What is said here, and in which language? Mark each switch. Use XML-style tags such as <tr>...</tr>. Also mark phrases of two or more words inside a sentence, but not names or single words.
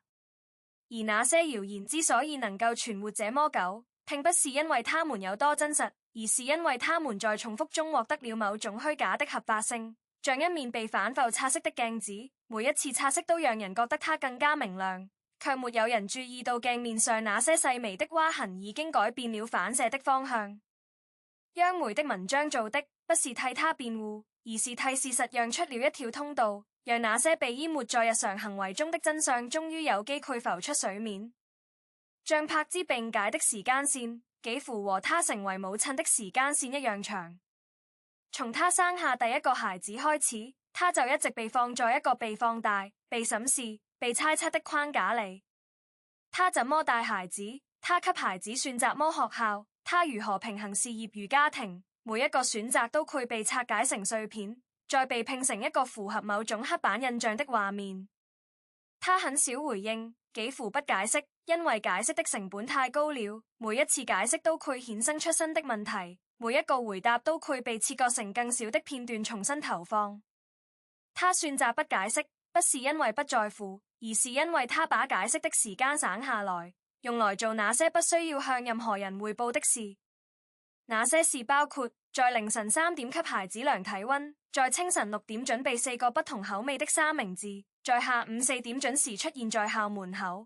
<zh>而那些謠言之所以能夠存活這麼久，並不是因為他們有多真實，而是因為他們在重複中獲得了某種虛假的合法性，像一面被反覆擦拭的鏡子，每一次擦拭都讓人覺得它更加明亮，卻沒有人注意到鏡面上那些細微的劃痕已經改變了反射的方向。央媒的文章做的不是替他辯護，而是替事實讓出了一條通道，讓那些被淹沒在日常行為中的真相終於有機會浮出水面。象柏茲並解的時間線幾乎和她成為母親的時間線一樣長。從她生下第一個孩子開始，她就一直被放在一個被放大、被審視、被猜測的框架裡。她怎麼帶孩子？她給孩子選擇麼學校？她如何平衡事業與家庭？每一個選擇都會被拆解成碎片，再被拼成一個符合某種刻板印象的畫面。她很少回應，幾乎不解釋，因為解釋的成本太高了。每一次解釋都會衍生出新的問題，每一個回答都會被切割成更小的片段重新投放。她選擇不解釋，不是因為不在乎，而是因為她把解釋的時間省下來，用來做那些不需要向任何人匯報的事。那些事包括在凌晨3點給孩子量體溫，在清晨6點準備4個不同口味的三明治，在下午4點準時出現在校門口。</zh>